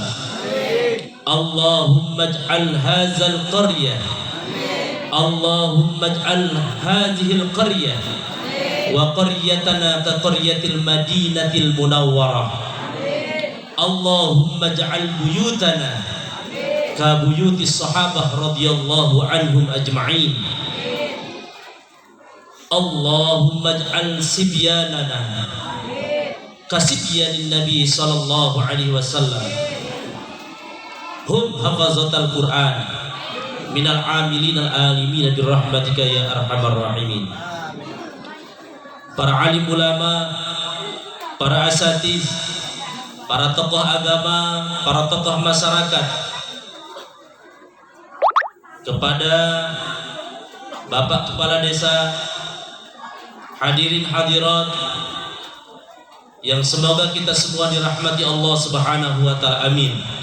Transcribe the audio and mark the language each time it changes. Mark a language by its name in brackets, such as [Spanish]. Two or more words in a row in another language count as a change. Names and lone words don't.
[Arabic] اللهم اجعل هذه القرية اللهم اجعل هذه القرية وقريتنا كقرية المدينة المنورة. اللهم اجعل بيوتنا كبيوت الصحابة رضي الله عنهم أجمعين. اللهم اجعل صبياننا كصبيان النبي صلى الله عليه وسلم هم حفظة القرآن من العاملين العالمين برحمتك يا أرحم الراحمين. [Indonesian] Para alim ulama, para asatiz, para tokoh agama, para tokoh masyarakat, kepada Bapak Kepala Desa, hadirin hadirat yang semoga kita semua dirahmati Allah [Arabic] سبحانه وتعالى, [Indonesian] amin.